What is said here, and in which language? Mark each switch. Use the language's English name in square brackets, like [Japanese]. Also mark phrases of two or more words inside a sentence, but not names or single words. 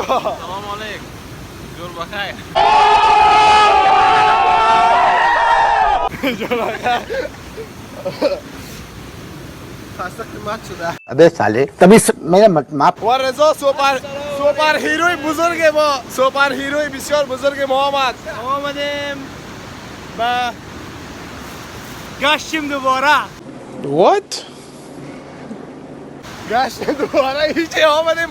[Persian] سلام علیکم جور بخیر خسته قیمت شده [Hindi] अबे साले तभी मेरा माफ [Persian] و رضا [English] super hero [Persian] بزرگ ما [English] super hero [Persian] بسیار بزرگ ما آمدیم با گشتیم دوباره What? گشت دوباره هیچی آمدیم